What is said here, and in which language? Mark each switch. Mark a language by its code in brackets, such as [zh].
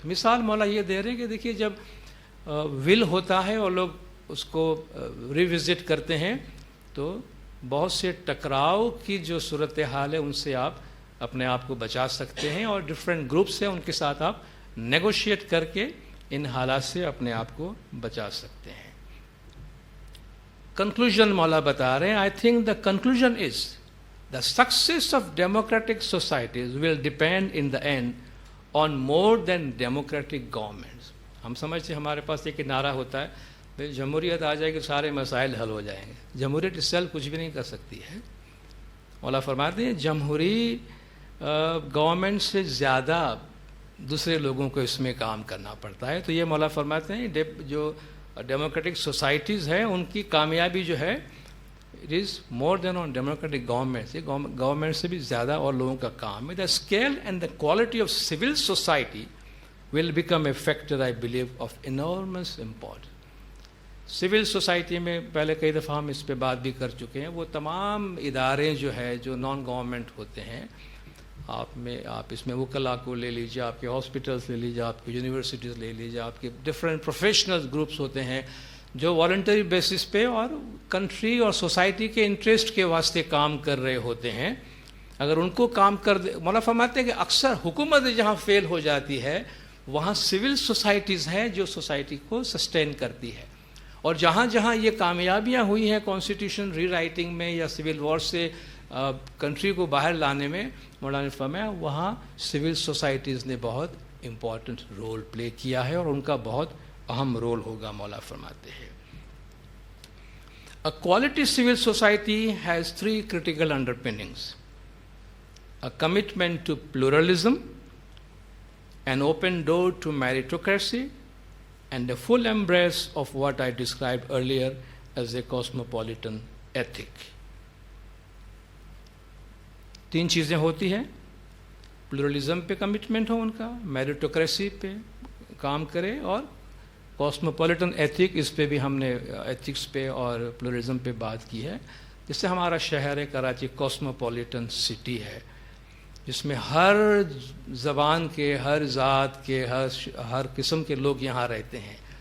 [ur] مثال مولا یہ دے رہے ہیں کہ دیکھیے جب ول ہوتا ہے اور لوگ اس کو ریوزٹ کرتے ہیں تو بہت سے ٹکراؤ کی جو صورتحال ہے ان سے آپ اپنے آپ کو بچا سکتے ہیں، اور ڈفرینٹ گروپس ہیں ان کے ساتھ آپ نیگوشیٹ کر کے ان حالات سے اپنے آپ کو بچا سکتے ہیں. [en] conclusion [ur] مولا بتا رہے ہیں، [en] I think the conclusion is the success of democratic societies will depend in the end on more than democratic governments. [ur] ہم سمجھتے ہیں ہمارے پاس ایک نعرہ ہوتا ہے جمہوریت آ جائے گی سارے مسائل حل ہو جائیں گے. جمہوریت اس سیل کچھ بھی نہیں کر سکتی ہے. مولا فرماتے ہیں جمہوری گورنمنٹ سے زیادہ دوسرے لوگوں کو اس میں کام کرنا پڑتا ہے. تو یہ مولا فرماتے ہیں جو ڈیموکریٹک سوسائٹیز ہیں ان کی کامیابی جو ہے [en] it is more than on democratic governments. [ur] Government سے بھی زیادہ اور لوگوں کا کام ہے. [en] The scale and the quality of civil society will become a factor, I believe, of enormous importance. [ur] Civil society میں پہلے کئی دفعہ ہم اس پہ بات بھی کر چکے ہیں. وہ تمام ادارے جو ہے جو نان گورنمنٹ ہوتے ہیں، آپ اس میں وکلا کو لے لیجیے، آپ کے ہاسپٹلس لے لیجیے، آپ کی یونیورسٹیز لے لیجیے، آپ کے ڈفرینٹ پروفیشنل گروپس ہوتے ہیں جو والنٹری بیسس پہ اور کنٹری اور سوسائٹی کے انٹرسٹ کے واسطے کام کر رہے ہوتے ہیں. اگر ان کو کام کر دے، مولا فرماتے ہیں کہ اکثر حکومت جہاں فیل ہو جاتی ہے وہاں سول سوسائٹیز ہیں جو سوسائٹی کو سسٹین کرتی ہے. اور جہاں جہاں یہ کامیابیاں ہوئی ہیں کانسٹیٹیوشن ری رائٹنگ میں یا سول وار سے کنٹری کو باہر لانے میں، مولانا نے فرمایا وہاں سول سوسائٹیز نے بہت امپورٹنٹ رول پلے کیا ہے اور ان کا بہت اہم رول ہوگا. مولا فرماتے ہیں [en] A quality civil society has 3 critical underpinnings: a commitment to pluralism, an open door to meritocracy, and a full embrace of what I described earlier as a cosmopolitan ethic. [ur] 3 چیزیں ہوتی ہیں: پلورلزم پہ commitment ہو ان کا، میریٹوکریسی پہ کام کرے، اور cosmopolitan ethic. اس پہ بھی ہم نے ایتھکس پہ اور پلورلزم پہ بات کی ہے. جس سے ہمارا شہر ہے کراچی کاسموپولیٹن سٹی ہے جس میں ہر زبان کے، ہر ذات کے، ہر قسم کے لوگ یہاں رہتے ہیں.